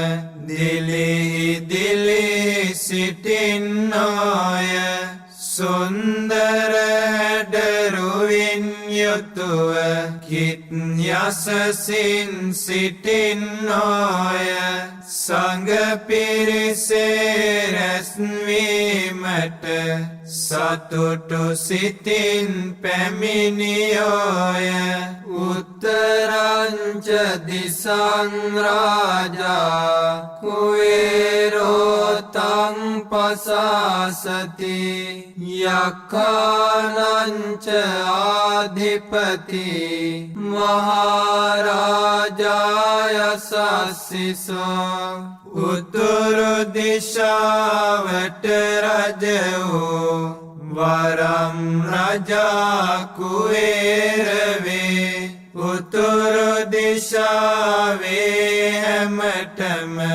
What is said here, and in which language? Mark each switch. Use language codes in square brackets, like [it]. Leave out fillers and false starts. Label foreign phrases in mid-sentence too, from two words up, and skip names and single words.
[si] දිලි සිටින්නෝය සුන්දර දරුවින් යුතුව කිත් යසසින් සිටින්නෝය සංඝ පිරිසේ රැස්වීමට සතුටු සිතින් පැමිණියෝය [pi] උත්තරංච දිසං රාජා කුවේරෝ තං පසාසති යක්ඛානංච ආධිපති මහරජාය සස්සිසෝ [si] උතුරු දිශාවට රජ වූ වරම් රජා කුවේර වේ උතුරු දිශාවේ හැමතෙම හැම